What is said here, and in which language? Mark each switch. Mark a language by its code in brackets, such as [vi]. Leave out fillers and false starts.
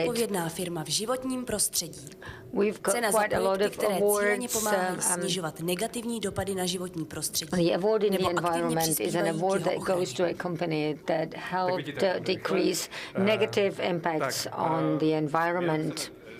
[cs] Odpovědná firma v životním prostředí. [en] We've got quite a lot of awards. [cs] Snižovat negativní dopady na životní prostředí. [en] The award in the environment is an award that goes to a company that helped decrease negative impacts on the environment.